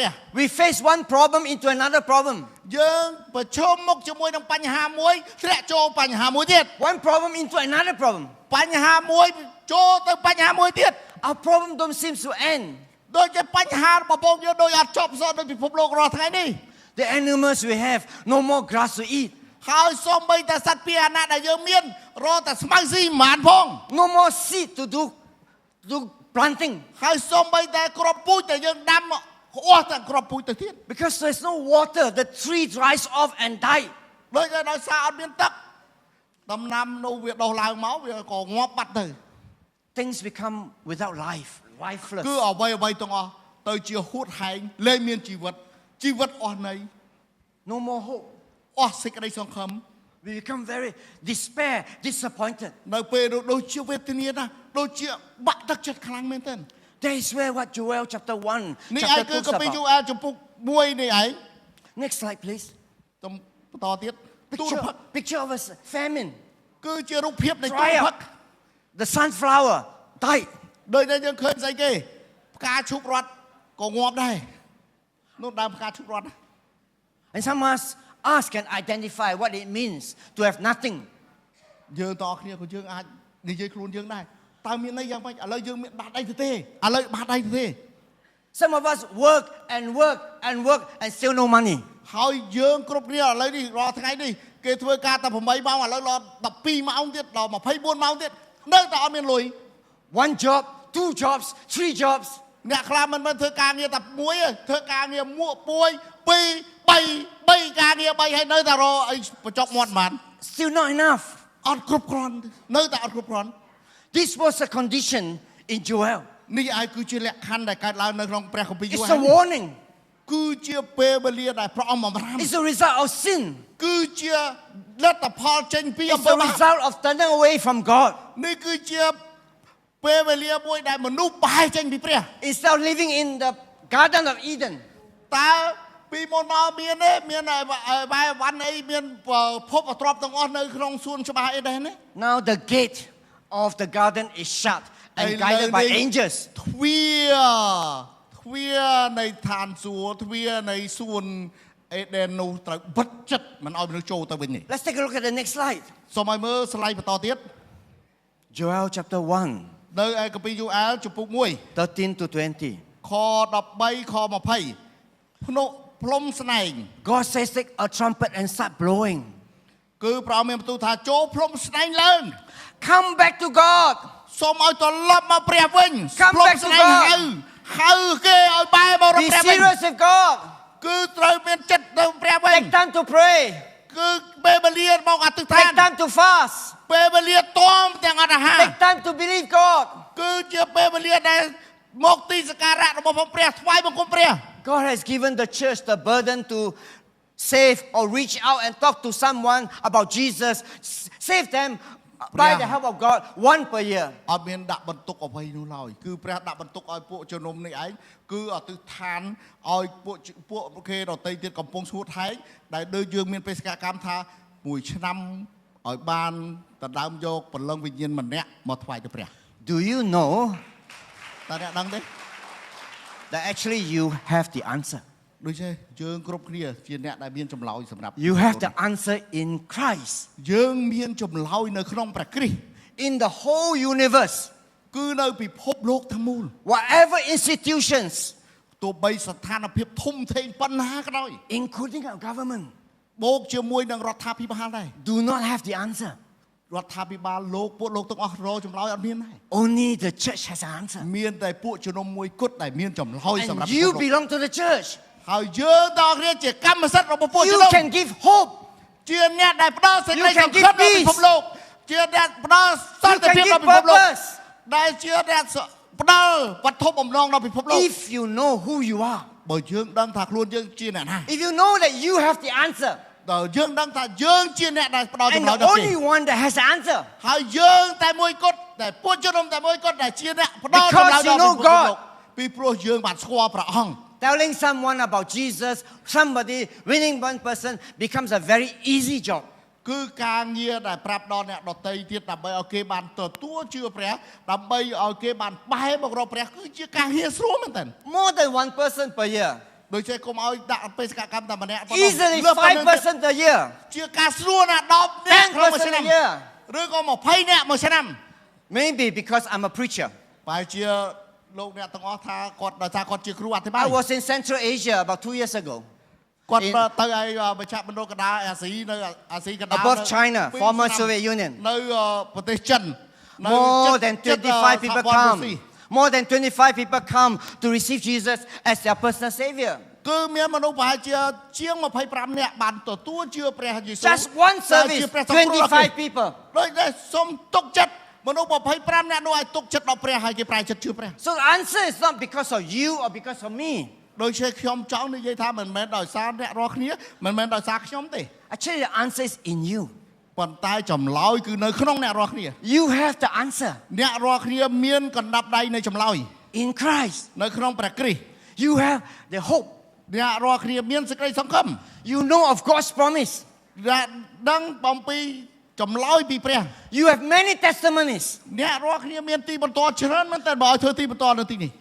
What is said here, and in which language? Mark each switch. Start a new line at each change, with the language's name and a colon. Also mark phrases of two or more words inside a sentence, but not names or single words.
English: We face one problem into another problem.
Khmer: យើងប្រឈមមុខជាមួយនឹងបញ្ហាមួយធ្លាក់ចូលបញ្ហាមួយទៀត
English: One problem into another problem.
Khmer: បញ្ហាមួយចូលទៅបញ្ហាមួយទៀត
English: Our problem don't seem to end.
Khmer: ដូចជាបញ្ហារបស់បងយើងដូចអត់ចប់សោះដូចពិភពលោករាល់ថ្ងៃនេះ
English: The animals we have, no more grass to eat.
Khmer: ហើយសូម្បីតែសត្វពាហនៈដែលយើងមានរកតែស្មៅស៊ីមិនបានផង
English: No more seed to do planting.
Khmer: ហើយសូម្បីតែគ្រាប់ពូជដែលយើងដាំអស់តែគ្រាប់ពូជទៅទៀត
English: Because there's no water, the tree dries off and die.
Khmer: ដូចតែដោយសារអត់មានទឹកដំណាំនោះវាដុះឡើងមកវាក៏ងាប់បាត់ទៅ
English: Things become without life, lifeless.
Khmer: គឺអ្វីទាំងអស់ទៅជាហួតហែងលែងមានជីវិតអស់ន័យ
English: No more hope.
Khmer: អស់សេចក្តីសង្ឃឹម
English: We become very despair, disappointed.
Khmer: នៅពេលនោះដូចជាវេទនាណាស់ដូចជាបាក់ទឹកចិត្តខ្លាំងមែនទែន
English: That is where what Joel chapter 1,
Khmer: នេះឯង
English: chapter
Khmer: គឺ 2 កាពីយូ
English: about.
Khmer: អែលចំពុក1នេះឯង
English: Next slide, please.
Khmer: បន្តទៀតទូរភឹក
English: Picture of a famine.
Khmer: គឺជារូបភាពនៃទូរ
English: Dry
Khmer: ភឹក
English: up. The sunflower died.
Khmer: ដូចដែលយើងឃើញស្អីគេផ្កាឈូករត់ក៏ងាប់ដែរនោះដើមផ្កាឈូករត់
English: And some of us can identify what it means to have nothing.
Khmer: យើងតគ្នាក៏យើងអាចនិយាយខ្លួនយើងដែរតើមានន័យយ៉ាងម៉េចឥឡូវយើងមានបាត់អីទៅទេឥឡូវបាត់អីទៅទេ
English: Some of us work and work and work and still no money.
Khmer: ហើយយើងគ្រប់គ្នាឥឡូវនេះរាល់ថ្ងៃនេះគេធ្វើការតែ8ម៉ោងឥឡូវដល់12ម៉ោងទៀតដល់24ម៉ោងទៀតនៅតែអត់មានលុយ
English: One job, 2 jobs, 3 jobs.
Khmer: អ្នកខ្លះមិនមែនធ្វើការងារតែមួយទេធ្វើការងារមួកពួយ2 3ការងារ3ហើយនៅតែរកអីបញ្ចុកមាត់បាន
English: Still not enough.
Khmer: អត់គ្រប់គ្រាន់នៅតែអត់គ្រប់គ្រាន់
English: This was a condition in Joel.
Khmer: នេះឯងគឺជាលក្ខខណ្ឌដែលកើតឡើងនៅក្នុងព្រះគម្ពីរយូ
English: It's
Khmer: ហា
English: a
Khmer: ន
English: warning.
Khmer: គឺជាពេលវេលាដែលព្រះអង្គបំរាម
English: It's a result of sin.
Khmer: គឺជាលទ្ធផលចេញពីអំ
English: It's
Khmer: ពើ
English: a
Khmer: បាប
English: result of turning away from God.
Khmer: នេះគឺជាពេលវេលាមួយដែលមនុស្សបែរចេញពីព្រះ
English: Instead of living in the Garden of Eden,
Khmer: តើពីមុនមកមានទេមានបែរវ៉ាន់អីមានភពអទ្រព្យទាំងអស់នៅក្នុងសួនច្បារអីដែរណា
English: now the gate of the garden is shut and guided by angels.
Khmer: ទ្វារនៃឋានសួគ៌ទ្វារនៃសួនអេដេននោះត្រូវបិទជិតមិនឲ្យមនុស្សចូលទៅវិញទេ
English: Let's take a look at the next slide.
Khmer: សូមឲ្យមើលស្លាយបន្តទៀត
English: Joel chapter 1,
Khmer: នៅឯកាពីយូអែលជំពូក1
English: 13 to 20.
Khmer: ខ13ខ20ភ្នោះផ្លុំស្នែង
English: God says, take a trumpet and start blowing.
Khmer: គឺព្រះអង្គមានបន្ទូលថាចូលផ្លុំស្នែងឡើង
English: Come back to God.
Khmer: សូមឲ្យត្រឡប់មកព្រះវិញ
English: Come
Khmer: ផ្លុំ
English: back to
Khmer: ស្នែង
English: God.
Khmer: ហៅគេឲ្យបែរមករក
English: Be
Khmer: ព្រះវិញ
English: serious with God.
Khmer: គឺត្រូវមានចិត្តទៅព្រះវិញ
English: Take time to pray.
Khmer: គឺពេលវេលាមកអធិដ្ឋាន
English: Take time to fast.
Khmer: ពេលវេលាតមទាំងអត់អាហារ
English: Take time to believe God.
Khmer: គឺជាពេលវេលាដែលមកទីសក្ការៈរបស់ព្រះថ្វាយបង្គំព្រះ
English: God has given the church the burden to save or reach out and talk to someone about Jesus. Save them by the help of God one per year.
Khmer: អត់មានដាក់បន្ទុកអ្វីនោះឡើយគឺព្រះដាក់បន្ទុកឲ្យពួកជំនុំនេះឯងគឺអធិដ្ឋានឲ្យពួកគេដទៃទៀតកំពុងស្ងួតហែកដែលដូចយើងមានបេសកកម្មថាមួយឆ្នាំឲ្យបានដណ្ដើមយកព្រលឹងវិញ្ញាណម្នាក់មកថ្វាយទៅព្រះ
English: Do you know
Khmer: តើអ្នកដឹងទេ
English: that actually you have the answer?
Khmer: ដូចទេយើងគ្រប់គ្នាជាអ្នកដែលមានចម្លើយសម្រាប់
English: You have the answer in Christ.
Khmer: យើងមានចម្លើយនៅក្នុងព្រះគ្រីស្ទ
English: In the whole universe,
Khmer: គឺនៅពិភពលោកទាំងមូល
English: whatever institutions,
Khmer: ទោះបីស្ថានភាពធំធេងប៉ុណ្ណាក៏ដោយ
English: including our government,
Khmer: បូកជាមួយនឹងរដ្ឋាភិបាលដែរ
English: do not have the answer.
Khmer: រដ្ឋាភិបាលលោកពួកលោកទាំងអស់រចម្លើយអត់មានដែរ
English: Only the church has an answer.
Khmer: មានតែពួកជំនុំមួយគត់ដែលមានចម្លើយសម្រាប់
English: And you belong to the church.
Khmer: ហើយយើងតើគ្នាជាកម្មសិទ្ធិរបស់ពួកជំ
English: You
Khmer: នុំ
English: can give hope.
Khmer: ជាអ្នកដែលផ្ដល់សេចក្តី
English: You can
Khmer: សង្ឃឹមដល់
English: give
Khmer: ពិភពលោកជាអ្នកផ្ដល់សន្តិភាព
English: You can
Khmer: ដល់
English: give
Khmer: ពិភពលោក
English: purpose.
Khmer: ដែលជាអ្នកផ្ដល់វត្ថុបំណងដល់ពិភពលោក
English: If you know who you are,
Khmer: បើយើងដឹងថាខ្លួនយើងជាអ្នកណា
English: if you know that you have the answer,
Khmer: ដល់យើងដឹងថាយើងជាអ្នកដែលផ្ដល់
English: and
Khmer: ចម្លើយ
English: the
Khmer: ដល់គេ
English: only one that has the answer,
Khmer: ហើយយើងតែមួយគត់តែពួកជំនុំតែមួយគត់ដែលជាអ្នកផ្ដល់ចម្លើយ
English: Because you
Khmer: ដល់ពិ
English: know
Khmer: ភពលោក
English: God.
Khmer: ពីព្រោះយើងបានស្គាល់ព្រះអង្គ
English: telling someone about Jesus, somebody, winning one person becomes a very easy job.
Khmer: គឺការងារដែលប្រាប់ដល់អ្នកដទៃទៀតដើម្បីឲ្យគេបានទទួលជឿព្រះដើម្បីឲ្យគេបានបែរមករកព្រះគឺជាការងារស្រួលមែនតើ
English: More than one person per year.
Khmer: ដូចជាកុំឲ្យដាក់បេសកកម្មតែម្នាក់ប៉ុណ្ណោះ
English: Easily
Khmer: លើសប៉ុណ្ណឹងទៀត
English: 5% a year,
Khmer: ជាការស្រួលណាស់10នាក់ក្នុងមួយឆ្នាំ
English: 10% a year.
Khmer: ឬក៏20នាក់មួយឆ្នាំ
English: Maybe because I'm a preacher.
Khmer: បែរជាលោកអ្នកទាំងអស់ថាគាត់ដោយសារគាត់ជាគ្រូអធិបាយ
English: I was in Central Asia about 2 years ago.
Khmer: គាត់
English: in-
Khmer: ទៅឲ្យមជ្ឈមណ្ឌលកណ្ដាលអាស៊ីនៅអាស៊ីកណ្ដាល
English: Above
Khmer: នៅ China, ពីរ
English: former
Khmer: ឆ្នាំ Soviet Union. នៅប្រទេសចិននៅ
English: More
Khmer: ជិត
English: than
Khmer: ជិត
English: 25 people
Khmer: សហព័ន្ធរុស្ស៊ី
English: come. More than 25 people come to receive Jesus as their personal savior.
Khmer: គឺមានមនុស្សប្រហែលជាង25នាក់បានទទួលជឿព្រះយេស៊ូវ
English: Just one
Khmer: ដែលជា
English: service,
Khmer: ព្រះសង្គ្រោះដល់គេ
English: 25 people.
Khmer: ដូចនេះសូមទុកចិត្តមនុស្ស25នាក់នោះឲ្យទុកចិត្តដល់ព្រះហើយគេប្រែចិត្តជឿព្រះ
English: So the answer is not because of you or because of me.
Khmer: ដូចជាខ្ញុំចង់និយាយថាមិនមែនដោយសារអ្នករាល់គ្នាមិនមែនដោយសារខ្ញុំទេ
English: Actually, the answer is in you.
Khmer: ប៉ុន្តែចម្លើយគឺនៅក្នុងអ្នករាល់គ្នា
English: You have the answer
Khmer: អ្នករាល់គ្នាមានកណ្ដាប់ដៃនៃចម្លើយ
English: in Christ.
Khmer: នៅក្នុងព្រះគ្រីស្ទ
English: You have the hope.
Khmer: អ្នករាល់គ្នាមានសេចក្តីសង្ឃឹម
English: You know of God's promise.
Khmer: ដែលដឹងបំពីចម្លើយពីព្រះ
English: You have many testimonies.
Khmer: អ្នករាល់គ្នាមានទីបន្ទាល់ច្រើនមែនតើបើឲ្យធ្វើទីបន្ទាល់នៅទីនេះ